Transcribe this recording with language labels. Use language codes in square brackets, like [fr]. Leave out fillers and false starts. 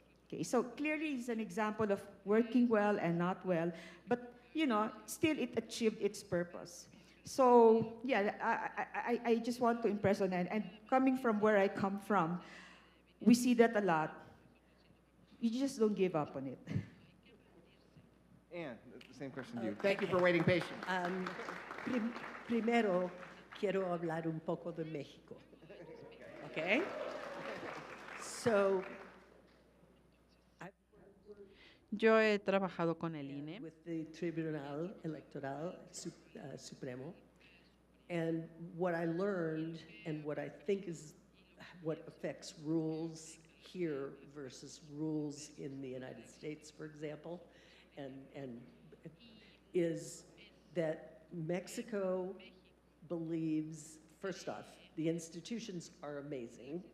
[en] Okay, so clearly it's an example of working well and not well, but still it achieved its purpose. So yeah, I just want to impress on that. And coming from where I come from, we see that a lot. You just don't give up on it. Anne, the same question to you. Thank you for waiting patiently. [es] Primero, quiero hablar un poco de México. [en] Okay? So, [es] Yo he trabajado con el INE. [en] With the Tribunal Electoral Supremo. And what I learned and what I think is what affects rules here versus rules in the United States, for example, and is that Mexico believes, first off, the institutions are amazing.